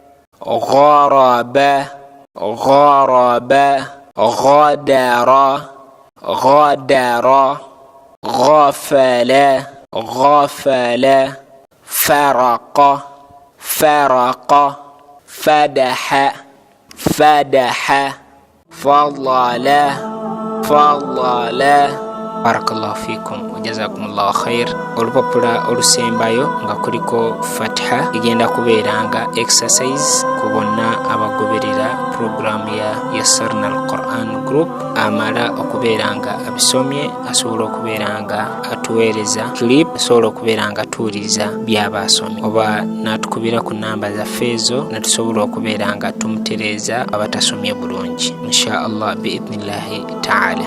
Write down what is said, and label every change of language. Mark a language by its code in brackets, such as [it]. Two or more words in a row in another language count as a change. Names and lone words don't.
[ar] غرب غرب غدر غدر غفل غفل فرق فرق فدح فدح فضل فضل. بارك الله فيكم وجزاكم الله خير. [lg] Olupapula olusembayo nga kuliko Fatiha igenda kubeeranga exercise kubona abagoberera program ya Yassarna al-Quran group amala okubeeranga abisomye asobola okubeeranga atuweereza clip asobola okubeeranga atuwuliriza byabasomye oba natukubira ku namba za feezo natusobola okubeeranga tumutereeza abatasomye bulungi [ar] إن شاء الله بإذن الله تعالى.